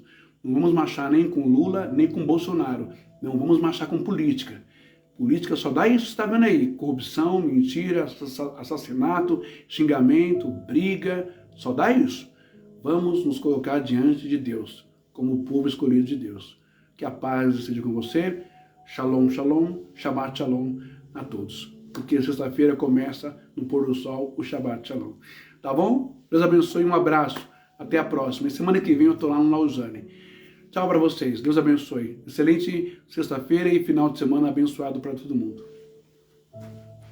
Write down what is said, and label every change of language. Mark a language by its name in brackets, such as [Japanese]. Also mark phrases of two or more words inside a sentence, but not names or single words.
[Portuguese] Não vamos marchar nem com Lula, nem com Bolsonaro. Não vamos marchar com política. Política só dá isso que você está vendo aí. Corrupção, mentira, assassinato, xingamento, briga. Só dá isso. Vamos nos colocar diante de Deus, como o povo escolhido de Deus. Que a paz esteja com você. [Hebrew] שלום, שלום, שבת שלום [Portuguese] a todos. Porque sexta-feira começa no pôr do sol o [Hebrew] שבת שלום. [Portuguese] Tá bom? Deus abençoe, um abraço. Até a próxima. E semana que vem eu estou lá no Lausanne. Tchau para vocês. Deus abençoe. Excelente sexta-feira e final de semana abençoado para todo mundo.